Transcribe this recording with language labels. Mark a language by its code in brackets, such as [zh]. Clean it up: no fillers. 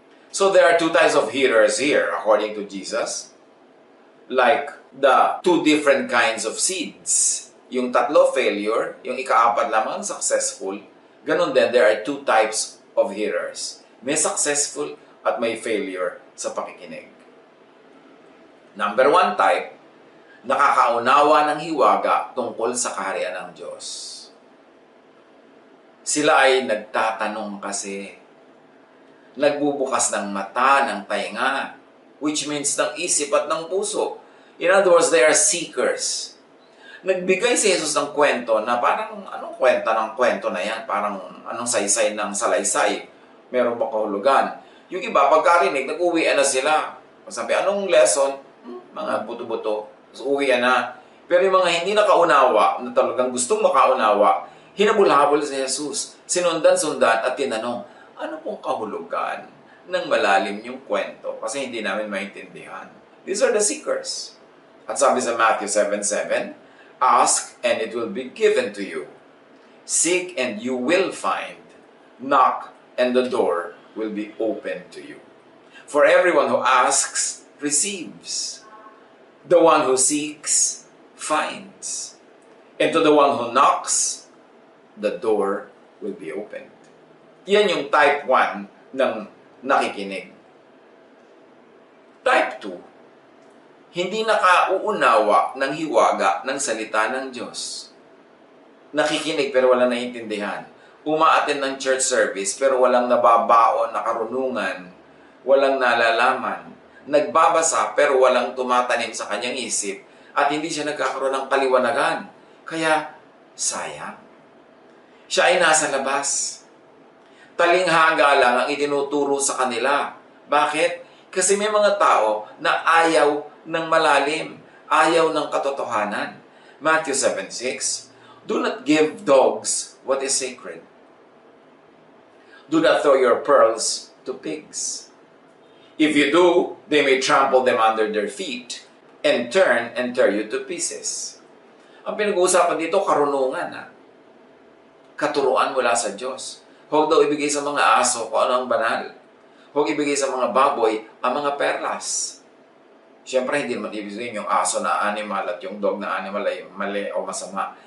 [en] So there are two types of hearers here, according to Jesus. Like the two different kinds of seeds. [tl] Yung tatlo, failure. Yung ikaapat lamang, successful. Ganon din, [en] there are two types of hearers. [tl] May successful at may failure sa pakikinig. Number one type, nakakaunawa ng hiwaga tungkol sa kaharian ng Diyos. Sila ay nagtatanong kasi, nagbubukas ng mata, ng tainga, [en] which means [tl] ng isip at ng puso. [en] In other words, they are seekers. [tl] Nagbigay si Jesus ng kwento na parang, anong kwenta ng kwento na yan? Parang anong saysay ng salaysay? Meron ba kahulugan? Yung iba, pagkarinig, nag-uwian na sila. Sabi, anong lesson? Mga buto-buto. So, uwian na. Pero yung mga hindi nakaunawa, na talagang gustong makaunawa, hinabol-habol si Jesus. Sinundan-sundan at tinanong, ano pong kahulugan ng malalim yung kwento? Kasi hindi namin maintindihan. [en] These are the seekers. [tl] At sabi sa [en] Matthew 7:7, ask and it will be given to you. Seek and you will find. Knock and the door will be open to you. For everyone who asks, receives. The one who seeks, finds. And to the one who knocks, the door will be opened. [tl] Yan yung type 1 ng nakikinig. Type 2, hindi nakauunawa ng hiwaga ng salita ng Diyos. Nakikinig pero walang naiintindihan. Umaattend ng church service pero walang nababaon na karunungan, walang nalalaman. Nagbabasa pero walang tumatanim sa kanyang isip at hindi siya nagkakaroon ng kaliwanagan. Kaya, sayang. Siya ay nasa labas. Talinghaga lang ang itinuturo sa kanila. Bakit? Kasi may mga tao na ayaw ng malalim, ayaw ng katotohanan. [en] Matthew 7:6, do not give dogs what is sacred. Do not throw your pearls to pigs. If you do, they may trample them under their feet and turn and tear you to pieces. [tl] Ang pinag-uusapan dito, karunungan. Katuruan mula sa Diyos. Huwag daw ibigay sa mga aso kung ano ang banal. Huwag ibigay sa mga baboy ang mga perlas. Siyempre, hindi naman ibig sabihin yung aso na animal at yung dog na animal ay mali o masama.